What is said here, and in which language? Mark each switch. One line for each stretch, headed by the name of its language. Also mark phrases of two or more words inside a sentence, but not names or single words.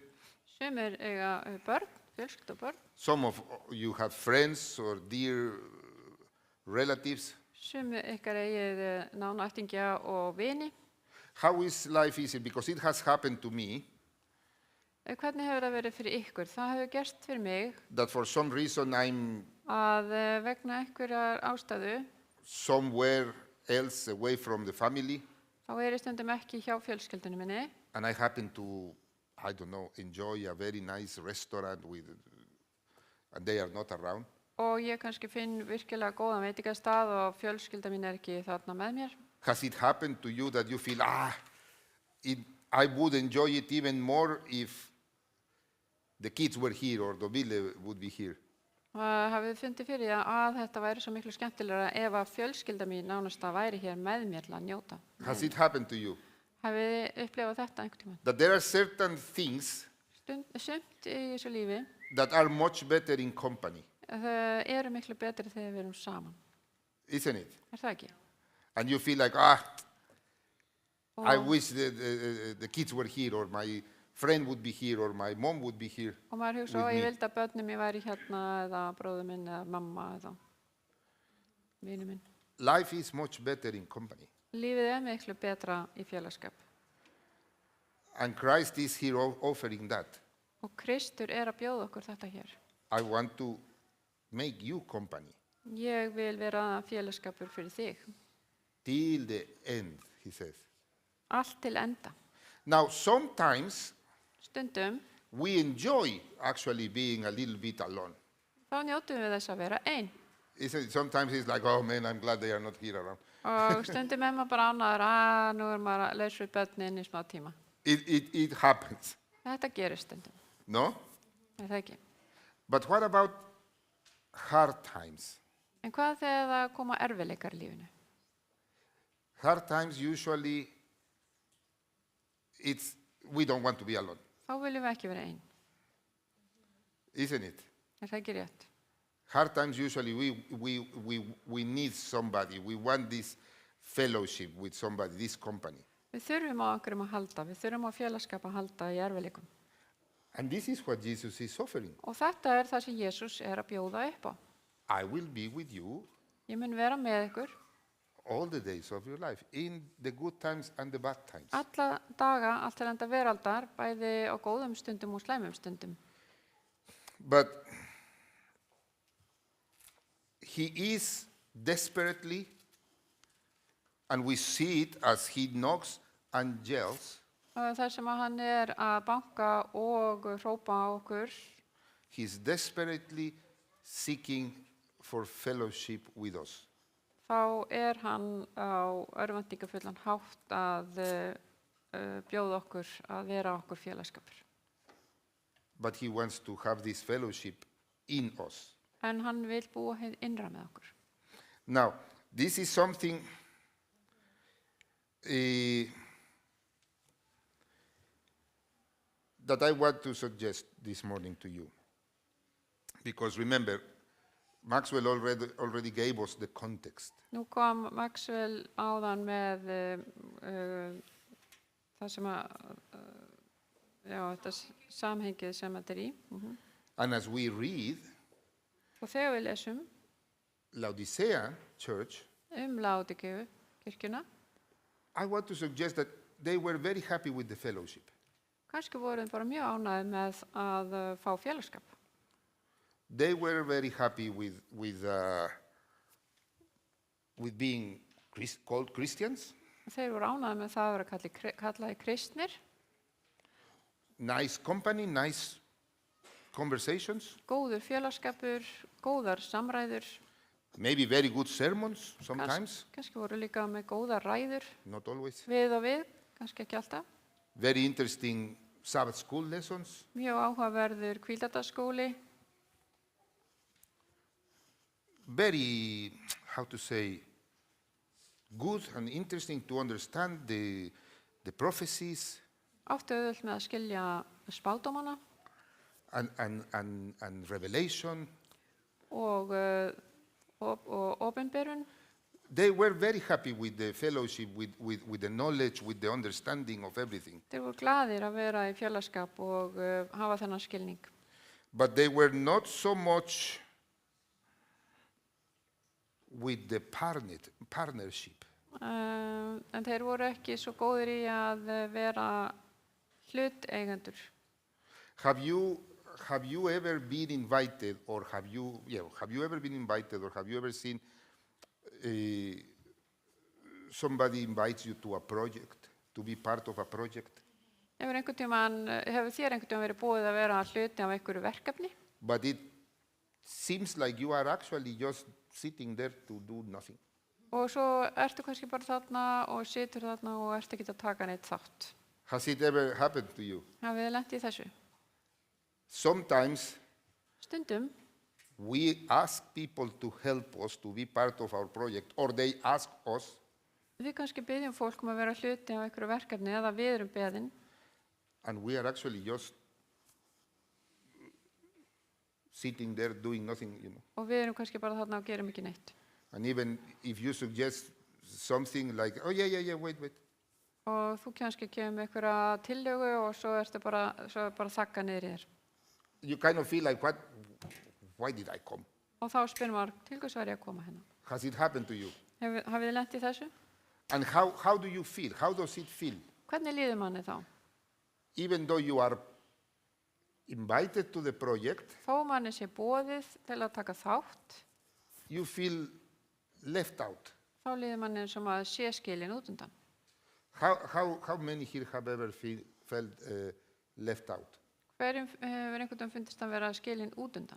Icelandic: Sumir eiga börn, fjölskyldu og börn,
English: some of you have friends or dear relatives.
Icelandic: sumir ykkar eigið nánaættingja og vini.
English: How is life easy? Because it has happened to me
Icelandic: Hvernig hefur það verið fyrir ykkur? Það hefur gerst fyrir mig
English: that for some reason I'm
Icelandic: að vegna einhverjar ástæðu
English: somewhere else away from the family
Icelandic: þá er ég stundum ekki hjá fjölskyldunni minni
English: and I happen to, I don't know, enjoy a very nice restaurant and they are not around.
Icelandic: og ég kannski finn virkilega góðan veitingastað og fjölskylda mín er ekki þarna með mér.
English: Has it happened to you that you feel, I would enjoy it even more if the kids were here or Dobile would be here?
Icelandic: Hafið þið fundið fyrir að þetta væri svo miklu skemmtilegra ef að fjölskylda mín nánast að væri hér með mér til að njóta.
English: Has it happened to you?
Icelandic: Hafið þið upplifað þetta einhvern tímann?
English: That there are certain things
Icelandic: Sumt í þessu lífi
English: that are much better in company,
Icelandic: þau eru miklu betri þegar við erum saman.
English: isn't it?
Icelandic: Er það ekki?
English: And you feel like, I wish the kids were here, or my friend would be here, or my mom would be here.
Icelandic: Og maður hugsa,
English: with
Icelandic: ég
English: me."
Icelandic: vildi að börnum mér væri hérna eða bróður minn eða mamma eða vinur minn.
English: Life is much better in company.
Icelandic: Lífið er miklu betra í félagskap.
English: And Christ is here offering that.
Icelandic: Og Kristur er að bjóða okkur þetta hér.
English: I want to make you company
Icelandic: Ég vil vera félagskapur fyrir þig.
English: till the end, he says.
Icelandic: allt til enda.
English: Now, sometimes
Icelandic: Stundum
English: we enjoy actually being a little bit alone.
Icelandic: þá njótum við þess að vera ein.
English: Sometimes it's like, oh man, I'm glad they are not here around.
Icelandic: Og stundum maður bara ánægður nú maður að leysa við börnin í smá tíma.
English: It happens,
Icelandic: Þetta gerist stundum,
English: no?
Icelandic: er það ekki?
English: But what about hard times?
Icelandic: En hvað þegar það koma erfiðleikar í lífinu?
English: Hard times usually, we don't want to be alone,
Icelandic: Þá viljum við ekki vera ein,
English: isn't it?
Icelandic: er það ekki rétt?
English: Hard times usually we need somebody. We want this fellowship with somebody, this company.
Icelandic: Við þurfum á einhverjum að halda, við þurfum á félagskap að halda í erfiðleikum.
English: And this is what Jesus is offering.
Icelandic: Og þetta er það sem Jesús er að bjóða upp á.
English: I will be with you
Icelandic: Ég mun vera með ykkur
English: all the days of your life, in the good times and the bad times.
Icelandic: alla daga, allt til enda veraldar, bæði á góðum stundum og slæmum stundum.
English: But he is desperately, and we see it as he knocks and yells,
Icelandic: Og þar sem að hann er að banka og hrópa á okkur,
English: he's desperately seeking for fellowship with us.
Icelandic: þá er hann á örvæntingafullan hátt að bjóða okkur að vera okkur félagskapur.
English: But he wants to have this fellowship in us.
Icelandic: En hann vil búa hið innra með okkur.
English: Now, this is something that I want to suggest this morning to you. Because remember, Maxwell already gave us the context.
Icelandic: Nú kom Maxwell áðan með það sem að, þetta samhengið sem þetta er í.
English: And as we read,
Icelandic: Og þegar við lesum
English: Laodicea Church,
Icelandic: Laodíkeu kirkjuna,
English: I want to suggest that they were very happy with the fellowship.
Icelandic: kannski voru þeir bara mjög ánægðir með að fá félagskap.
English: They were very happy with being called Christians,
Icelandic: Þeir voru ánægðir með það að vera kallaði kristnir,
English: nice company, nice conversations,
Icelandic: góður félagskapur, góðar samræður,
English: maybe very good sermons sometimes,
Icelandic: kannski voru líka með góðar ræður,
English: not always,
Icelandic: við og við, kannski ekki alltaf,
English: very interesting Sabbath school lessons,
Icelandic: mjög áhugaverður hvíldadagsskóli,
English: very, how to say, good and interesting to understand the prophecies
Icelandic: áttu auðvelt með að skilja spádómana
English: and revelation.
Icelandic: og opinberun.
English: They were very happy with the fellowship, with the knowledge, with the understanding of everything.
Icelandic: Þeir voru glaðir að vera í félagskap og hafa þennan skilning.
English: But they were not so much with the partnership.
Icelandic: En þeir voru ekki svo góðir í að vera hluteigendur.
English: Have you ever been invited, or have you ever been invited, or have you ever seen somebody invites you to a project, to be part of a project?
Icelandic: Hefur þér einhvern tímann verið búið að vera hluti af einhverju verkefni?
English: But it seems like you are actually just sitting there to do nothing.
Icelandic: Og svo ertu kannski bara þarna og situr þarna og ertu ekki að taka neitt þátt.
English: Has it ever happened to you?
Icelandic: Hafið þið lent í þessu?
English: Sometimes
Icelandic: Stundum
English: we ask people to help us to be part of our project, or they ask us,
Icelandic: við kannski byggjum fólk að vera hluti af einhverju verkefni eða við erum beðin
English: and we are actually just sitting there doing nothing,
Icelandic: og við erum kannski bara þarna og gerum ekki neitt.
English: And even if you suggest something like, oh yeah, wait.
Icelandic: Og þú kannski kemur með einhverja tillögu og svo ertu bara þakka niður í þér.
English: You kind of feel like, why did I come?
Icelandic: Og þá spyrir maður, til hvers var ég að koma hérna?
English: Has it happened to you?
Icelandic: Hafið þið lent í þessu?
English: And how do you feel? How does it feel?
Icelandic: Hvernig líður manni þá?
English: Even though you are invited to the project,
Icelandic: Þó manni sé boðið til að taka þátt,
English: you feel left out.
Icelandic: þá líður manni sem að sé skilin út undan.
English: How many here have ever felt left out?
Icelandic: Hverjum hefur einhvern veginn fundist að vera skilin út undan?